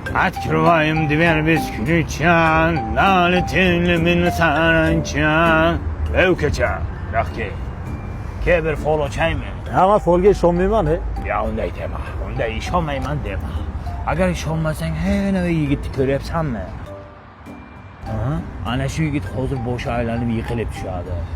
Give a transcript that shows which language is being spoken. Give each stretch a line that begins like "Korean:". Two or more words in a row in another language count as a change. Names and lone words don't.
Russian: Открываем дверь без ключа, налетели мы на саранча.
Uzbek: Ökecha, yaxki. Keber fol ochaymi? Ama folga ishonmayman, he. Ya unday dema. Unday ishonmayman dema. Agar ishonmasang, ana yigitni ko'ryapsanmi? Ana shu yigit hozir boshi aylanib yiqilib tushadi.